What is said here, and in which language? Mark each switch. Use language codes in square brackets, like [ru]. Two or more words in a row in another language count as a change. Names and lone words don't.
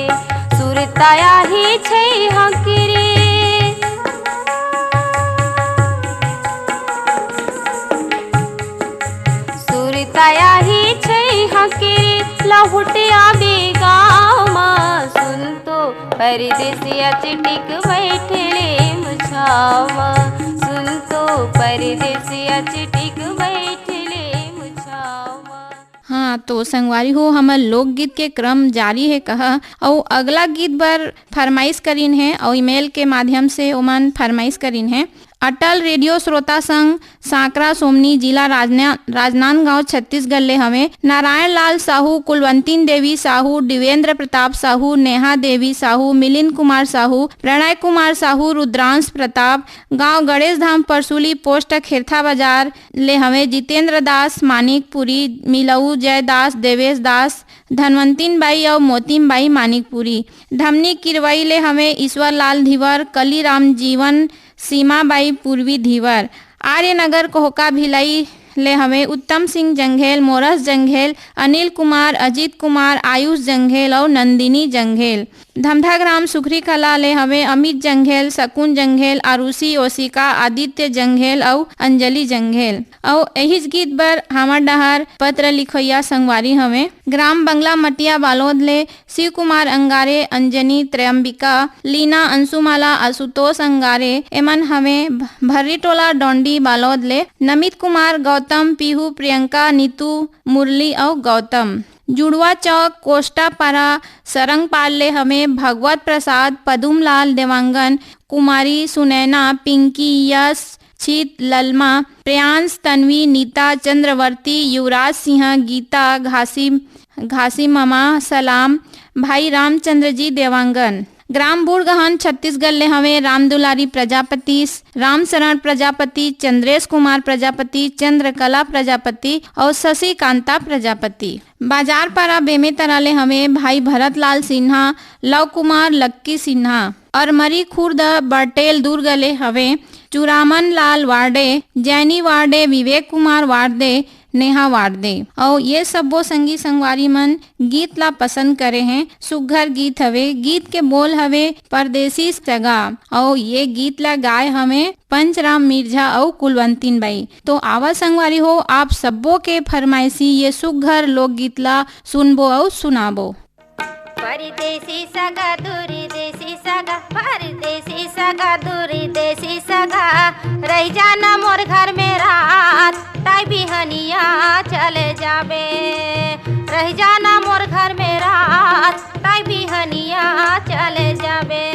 [hne] सुरताया ही छै हकरे सुरताया ही छै हकरे लहुटे आबे गामा सुन तो परदेसिया चिटिक बैठले मुछावा सुन तो परदेसिया चिटिक बैठले मुछावा। हाँ तो संगवारी हो हमर लोकगीत के क्रम जारी है कह और अगला गीत बर फरमाइश करीन है और ईमेल के माध्यम से ओमन फरमाइश करीन है। अटल रेडियो श्रोता संघ सांकरा सोमनी जिला राजनांदगांव छत्तीसगढ़ ले हमें नारायण लाल साहू कुलवंतीन देवी साहू दिवेंद्र प्रताप साहू नेहा देवी साहू मिलिंद कुमार साहू प्रणय कुमार साहू रुद्रांश प्रताप गांव गणेश धाम परसुली पोस्ट खेरथा बाजार ले हमें जितेंद्र दास मानिकपुरी मिलऊ जयदास देवेश दास धनवंतीन बाई और मोतीम बाई मानिकपुरी धमनी किरवई ले हमें ईश्वर लाल धीवर कलीराम जीवन सीमा बाई पूर्वी धीवर आर्यनगर कोहका भिलाई ले हमें उत्तम सिंह जंघेल मोरस जंघेल अनिल कुमार अजीत कुमार आयुष जंघेल और नंदिनी जंघेल धमधा ग्राम सुखरी कला ले हमें अमित जंघेल शकुन जंघेल आरुषि ओशिका आदित्य जंघेल और अंजलि जंघेल और यही गीत बर हमर डहर पत्र लिखोया संगवारी हमें ग्राम बंगला मटिया बालोद ले शिव कुमार अंगारे अंजनी त्रयंबिका लीना अंशुमाला आशुतोष अंगारे एमन हमें भर्री टोला डोंडी बालोद ले नमित कुमार गौतम पीहू प्रियंका नीतू मुरली और गौतम जुड़वा चौक कोष्टापारा सरंगपाल ले हमें भगवत प्रसाद पदुमलाल देवांगन कुमारी सुनैना पिंकी यश छित ललमा प्रियांश तन्वी नीता चंद्रवर्ती युवराज सिंह गीता घासी ममा सलाम भाई रामचंद्र जी देवांगन ग्राम बुड़गहन छत्तीसगढ़ ले हमें राम दुलारी प्रजापति राम शरण प्रजापति चंद्रेश कुमार प्रजापति चंद्रकला प्रजापति और शशि कांता प्रजापति बाजार पारा बेमेतरा ले हमें भाई भरत लाल सिन्हा लव कुमार लक्की सिन्हा और मरी खुर्द बटेल दुर्ग ले हमें चुरामन लाल वार्डे जैनी वार्डे विवेक कुमार वार्डे नेहा वार्दे और ये सबो संगी संगवारी मन गीत ला पसंद करे हैं सुघर गीत हवे गीत के बोल हवे परदेसी सगा और ये गीत ला गाय हमें पंचराम मिर्झा और कुलवंतीन बाई। तो आवा संगवारी हो आप सबो के फरमाइशी ये सुघर लोक गीत ला सुनबो और सुनाबो। परदेसी सगा दूरी देसी सगा परदेसी सगा दूरी देसी सगा रह जाना मोर घर में रात ताई बिहनिया चले जाबे रह जाना मोर घर में रात ताई बिहनिया चले जाबे